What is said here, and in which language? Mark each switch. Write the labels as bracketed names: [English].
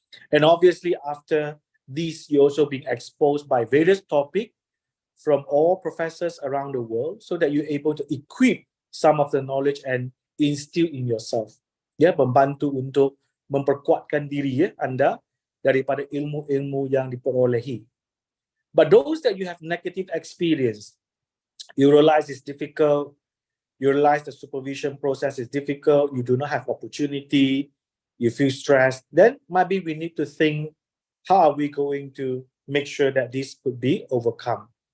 [English] And obviously, after this, you're also being exposed by various topics from all professors around the world so that you're able to equip some of the knowledge and instill in yourself. [Malay] Ya, membantu untuk memperkuatkan diri Anda daripada ilmu-ilmu yang diperolehi. [English] But those that you have negative experience, you realize it's difficult, you realize the supervision process is difficult, you do not have opportunity, you feel stressed, then maybe we need to think, how are we going to make sure that this could be overcome?